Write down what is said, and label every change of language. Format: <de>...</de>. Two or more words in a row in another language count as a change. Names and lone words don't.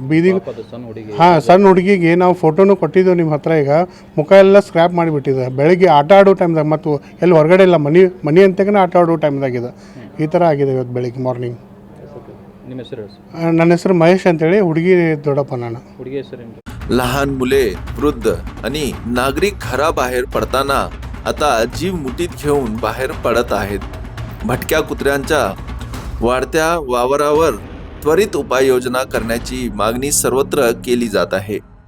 <kn>ಬೀದಿಗೆ ಹಾಂ, ಸಣ್ಣ ಹುಡುಗಿಗೆ ನಾವು ಫೋಟೋನು ಕೊಟ್ಟಿದ್ದೆವು ನಿಮ್ಮ ಹತ್ರ. ಈಗ ಮುಖ ಎಲ್ಲ ಸ್ಕ್ರ್ಯಾಪ್ ಮಾಡಿಬಿಟ್ಟಿದೆ. ಬೆಳಗ್ಗೆ ಆಟ ಆಡೋ ಟೈಮ್ದಾಗ ಮತ್ತು ಎಲ್ಲಿ ಹೊರಗಡೆ ಇಲ್ಲ, ಮನೆ ಅಂತಕನೇ ಆಟ ಆಡೋ ಟೈಮ್ದಾಗಿದೆ. ಈ ಥರ ಆಗಿದೆ ಇವತ್ತು ಬೆಳಿಗ್ಗೆ ಮಾರ್ನಿಂಗ್. ನಿಮ್ಮ ಹೆಸರು? ನನ್ನ ಹೆಸರು ಮಹೇಶ್ ಅಂತೇಳಿ, ಹುಡುಗಿ ದೊಡ್ಡಪ್ಪ ನಾನು. ಹುಡುಗಿ ಹೆಸರು?</kn> <mr>लहान मुले, वृद्ध आणि नागरिक घराबाहेर पडताना आता जीव मुठीत घेऊन बाहेर पडत आहेत. भटक्या कुत्र्यांच्या वाढत्या वावरावर त्वरित उपाययोजना करण्याची मागणी सर्वत्र केली जात आहे.</mr>